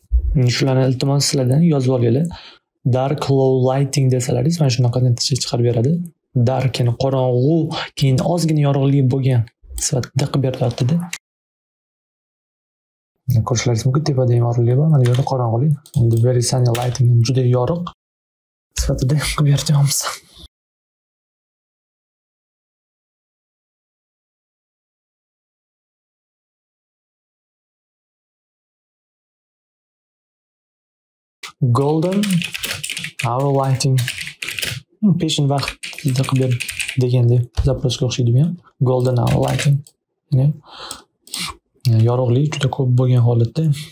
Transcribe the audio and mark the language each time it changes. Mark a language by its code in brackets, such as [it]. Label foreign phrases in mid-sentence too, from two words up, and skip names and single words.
[uz] Shularni iltimos sizlardan yozib olinglar. [en] Dark low lighting [uz] desalaringiz mana shunaqa natija chiqarib beradi. Dark ya'ni qorong'u, keyin ozgina yorug'lik bo'lgan sifatida qilib beryapti-da. Ko'rishlaringiz mumkin, tepada yorug'lik bor, mana bu yerda qorong'ulik. Endi [en] very sunny lighting [uz] juda yorug' sifatida qilib beryapmiz. [en] Golden hour lighting. [uz] Peshin vaqtida qilib ber deganda zaprosga o'xshaydi bu ham. [en] Golden hour lighting. [uz] Yorug'lik juda ko'p bo'lgan holatda.